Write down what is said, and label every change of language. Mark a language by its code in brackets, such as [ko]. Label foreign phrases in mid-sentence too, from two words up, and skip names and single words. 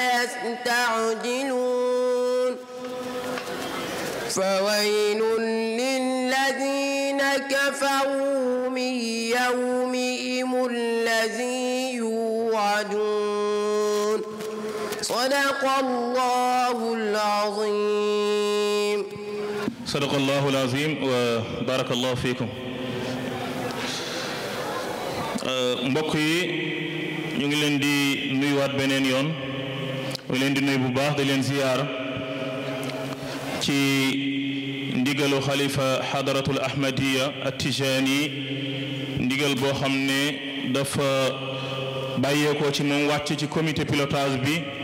[ar] يستعجلون فويل للذين كفروا من يومهم الذي يوعدون صدق الله العظيم. صدق الله العظيم وبارك الله فيكم. [wo] mbokk yi ñu ngi leen di nuyuwaat beneen yoon ñu leen di nuyu bu baax di leen ziyaar ci ndigalu xalifa xadaratul ahmadiya at-Tijani ndigal boo xam ne dafa bàyyeekoo ci moom wàcc ci [fr] comité pilotage [wo] bi